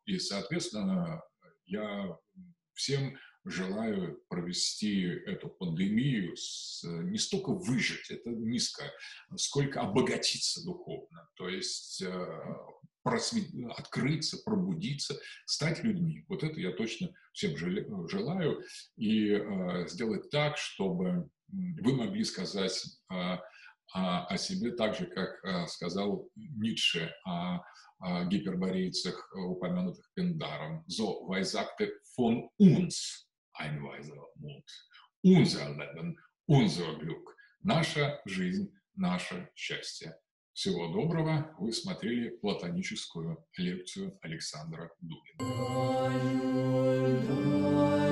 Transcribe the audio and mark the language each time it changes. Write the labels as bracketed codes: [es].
[ru] И, соответственно, я всем желаю провести эту пандемию не столько выжить, это низко, сколько обогатиться духовно, то есть открыться, пробудиться, стать людьми. Вот это я точно всем желаю. И сделать так, чтобы вы могли сказать о себе так же, как сказал Ницше о гиперборейцах, упомянутых Пиндаром. [de] «So weisagte von uns ein weiser Mut. Unser Leben, unser Glück. [ru] Наша жизнь, наше счастье». Всего доброго. Вы смотрели платоническую лекцию Александра Дугина.